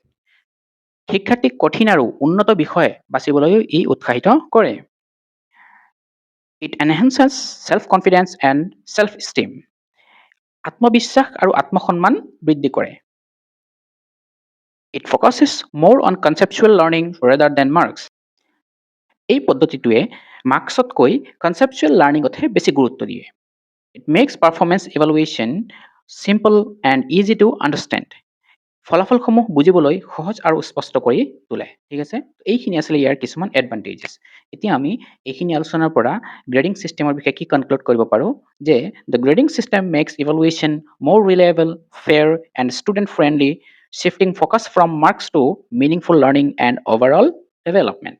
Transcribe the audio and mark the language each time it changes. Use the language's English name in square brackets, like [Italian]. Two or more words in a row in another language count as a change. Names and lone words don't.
[Assamese] শিক্ষাৰ্থীক কঠিন আৰু উন্নত বিষয় বাছিবলৈও ই উৎসাহিত কৰে। [English] It enhances self-confidence and self-esteem. [Assamese] আত্মবিশ্বাস আৰু আত্মসন্মান বৃদ্ধি কৰে। [English] It focuses more on conceptual learning rather than marks. [Assamese] এই পদ্ধতিটোৱে মাৰ্কছতকৈ [English] conceptual learning [Assamese] বেছি গুৰুত্ব দিয়ে। [English] It makes performance evaluation simple and easy to understand. [Assamese] ফলাফলসমূহ বুজিবলৈ সহজ আৰু স্পষ্ট কৰি তোলে। ঠিক আছে, এইখিনি আছিলে ইয়াৰ কিছুমান এডভান্টেজেছ। এতিয়া আমি এইখিনি আলোচনাৰ পৰা গ্ৰেডিং ছিষ্টেমৰ বিষয়ে কি কনক্লুড কৰিব পাৰোঁ যে [English] The grading system makes evaluation more reliable, fair and student friendly, shifting focus from marks to meaningful learning and overall development.